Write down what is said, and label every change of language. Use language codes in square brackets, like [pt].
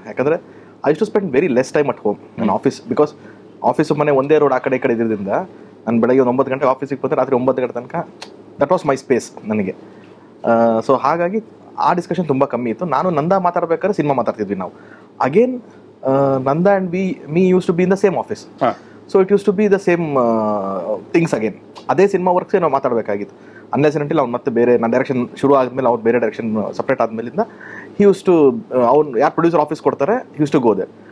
[kn] ಯಾಕಂದರೆ [en] I to spend very less time at home. [kn] ನನ್ನ office, because office ಮನೆ ಒಂದೇ ರೋಡ್ ಆ ಕಡೆ ಈ ಕಡೆ ಇದ್ದಿದ್ದರಿಂದ ನಾನು ಬೆಳಗ್ಗೆ ಒಂದು 9 ಗಂಟೆಗೆ ಆಫೀಸಿಗೆ ಬಂದರೆ ರಾತ್ರಿ 9 ಗಂಟೆ ತನಕ [en] that was my space [kn] ನನಗೆ. ಸೊ ಹಾಗಾಗಿ ಆ ಡಿಸ್ಕಷನ್ ತುಂಬ ಕಮ್ಮಿ ಇತ್ತು. ನಾನು ನಂದಾ ಮಾತಾಡ್ಬೇಕಾದ್ರೆ ಸಿನಿಮಾ ಮಾತಾಡ್ತಿದ್ವಿ ನಾವು. [en] Again Nanda and me used to be in the same office. So it used to be the same things again. [kn] ಅದೇ ಸಿನಿಮಾ ವರ್ಕ್ಸೇ ನಾವು ಮಾತಾಡಬೇಕಾಗಿತ್ತು. [en] unless until [kn] ಅವ್ನು ಮತ್ತೆ ಬೇರೆ ನನ್ನ ಡೈರೆಕ್ಷನ್ ಶುರು ಆದಮೇಲೆ ಅವ್ನು ಬೇರೆ direction separate ಆದಮೇಲಿಂದ [en] he use to, [kn] ಅವ್ನು ಯಾರು ಪ್ರೊಡ್ಯೂಸರ್ ಆಫೀಸ್ ಕೊಡ್ತಾರೆ, [en] He use to go there.